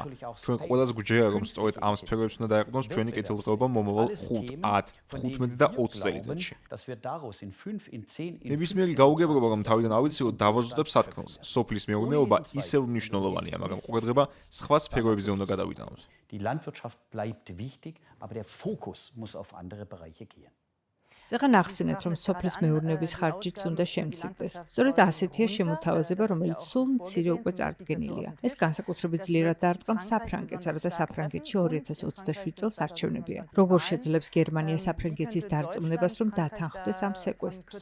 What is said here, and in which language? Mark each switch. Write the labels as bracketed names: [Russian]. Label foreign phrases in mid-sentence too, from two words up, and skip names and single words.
[Georgian] ჩვენ ყველას გვჯერა, რომ სწორედ ამ სფეროებს უნდა დაეყრდნოს ჩვენი კეთილდღეობა მომავალ 5, 10, 15 და 20 წელიწადში. ნებისმიერი გაუგებრობა, რომ თავიდან ავიცილოთ, დავაზუსტებ სათქმელს. სოფლის მეურნეობა ისევ მნიშვნელოვანია, მაგრამ ყურადღება სხვა სფეროებზე უნდა გადავიტანოთ. [German] Die Landwirtschaft bleibt wichtig, aber der Fokus muss auf andere Bereiche gehen. [Georgian] წეგან ახსენეთ, რომ სოფლის მეურნეობის ხარჯიც უნდა შემცირდეს. სწორედ ასეთია შემოთავაზება, რომელიც სულ მცირე უკვე წარდგენილია. ეს განსაკუთრებით ძლიერად დაარტყა საფრანგეთს, არადა საფრანგეთში 2027 წელს არჩევნებია. როგორ შეძლებს გერმანია საფრანგეთის დარწმუნებას, რომ დათანხმდეს ამ სეკვესტრს?